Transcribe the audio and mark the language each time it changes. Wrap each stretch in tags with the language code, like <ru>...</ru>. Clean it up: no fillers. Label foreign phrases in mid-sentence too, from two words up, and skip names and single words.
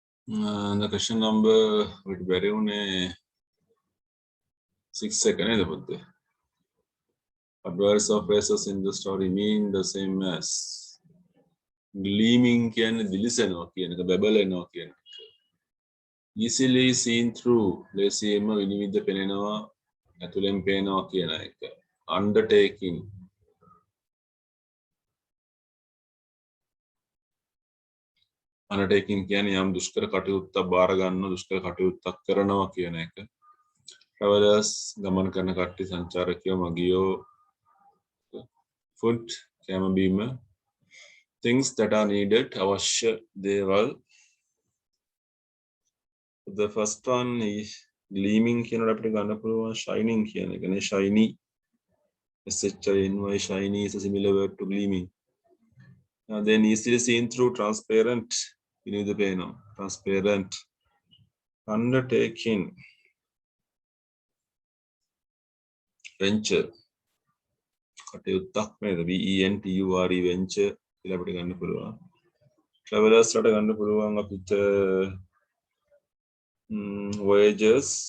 <en>The question number would be 6 seconds. What words or phrases in the story mean the same as gleaming කියන්නේ</en> <si>දිලිසෙනවා කියන එක බබලනවා කියන එක.</si> <en>Easily seen through</en> <si>ලේසියෙන්ම විනිවිද පෙනෙනවා ඇතුලෙන් පේනවා කියන එක. Undertaking කියන්නේ යම් දුෂ්කර කටයුත්තක් බාර ගන්න දුෂ්කර කටයුත්තක් කරනවා කියන එක. Travelers ගමන් කරන කට්ටිය සංචාරකයෝ මගියෝ. Food කැම බීම.</si> <en>Things that are needed</en> <si>අවශ්‍ය දේවල්.</si> <en>The first one is gleaming</en> <si>කියනකොට අපිට ගන්න පුළුවන් shining කියන එක නේ.</si> <en>Shiny shiny shiny is a similar word to gleaming. Then easily seen through transparent</en> <si>විනිවිද පේනවා.</si> <en>Transparent. Undertaking venture</en> <si>කටයුත්තක් නේද.</si> <en>venture venture</en> <si>කියලා අපිට ගන්න පුළුවන්. travelers ලට ගන්න පුළුවන් අපිට voyages.</si>